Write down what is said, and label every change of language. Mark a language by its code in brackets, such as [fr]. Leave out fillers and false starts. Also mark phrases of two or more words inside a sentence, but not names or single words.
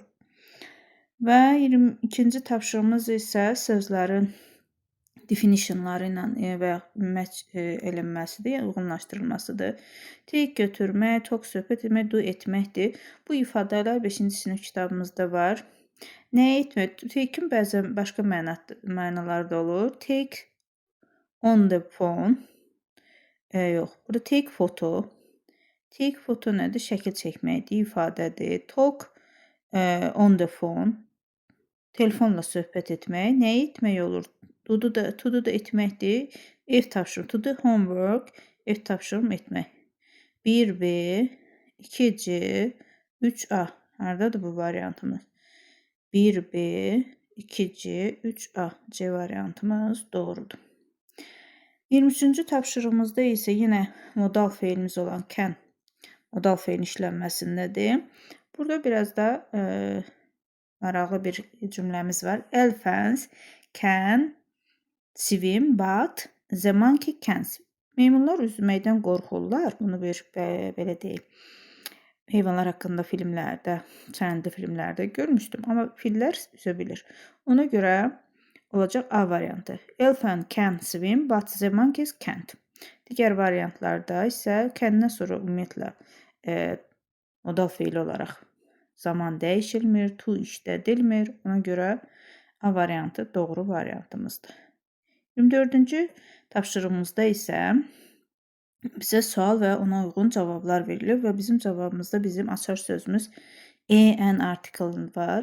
[az] Və 22-ci tapşırığımız isə sözlərin definitionları ilə və match edilməsidir, yəni uyğunlaşdırılmasıdır. Take götürmək, talk söhbət etmək, do etməkdir. Bu ifadələr 5-ci sinif kitabımızda var. Nə etmək? Take-in bəzən başqa mənaları da olur. [en] Take on the phone. [az] Yox, burada [en] take photo. Take photo [az] nədir? Şəkil çəkməkdir, ifadədir. [en] Talk on the phone. [az] Telefonla söhbət etmək. Nə etmək olur? [en] To do [az] da etməkdir. Ev tapşırım. [en] To do homework. [az] Ev tapşırım etmək. 1B, 2C, 3A. Haradadır bu variantımız? 1B, 2C, 3A. C variantımız doğrudur. 23-cü tapşırığımızda isə yenə modal feilimiz olan can modal feilin işlənməsindədir. Burada biraz da maraqlı bir cümləmiz var. [en] Elephants can swim but the monkey can't. [az] Meymunlar üzməkdən qorxurlar. Bunu belə deyək. Heyvanlar haqqında filmlərdə, çənəli filmlərdə görmüşdüm. Amma fillər üzə bilir. Ona görə olacaq A variantı. [en] Elephant can swim but the monkeys can't. [az] Digər variantlarda isə can-dən sonra ümumiyyətlə modal feil olaraq zaman dəyişilmir, to işlədilmir. Ona görə A variantı doğru variantımızdır. 24-cü tapşırığımızda isə bizə sual və ona uyğun cavablar verilir və bizim cavabımızda bizim açar sözümüz [en] an article [az] var.